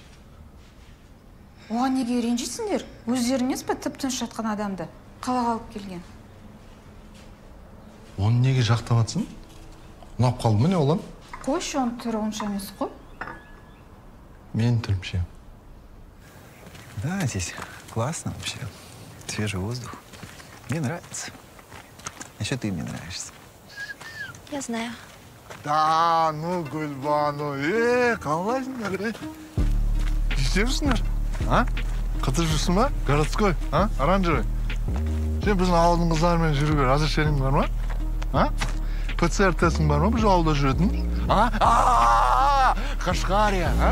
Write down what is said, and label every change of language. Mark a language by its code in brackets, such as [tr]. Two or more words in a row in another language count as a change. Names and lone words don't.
[kk] Оған неге ренжисіңдер? Өздеріңіз бе тып-тыныш жатқан адамды қалаға алып келген? Оны неге жақтап атсың? Ұнап қалды ма не ұлан? Қойшы, оның түрі онша емес қой. Мен түрімше. [ru] Да, здесь классно вообще. Свежий воздух. Мне нравится. А еще ты мне нравишься. Я знаю. Да, ну, [kk] Гүлбану, қалайсыңдар, не істеп а? Қытыр жүрсің ба? Городской, а? Оранжевый. Сен біздің ауылдың қыздарымен жүруге разрешениең бар ма? А? ПЦР тестің бар ма біз ауылда жүретін? А? Қашқария, а?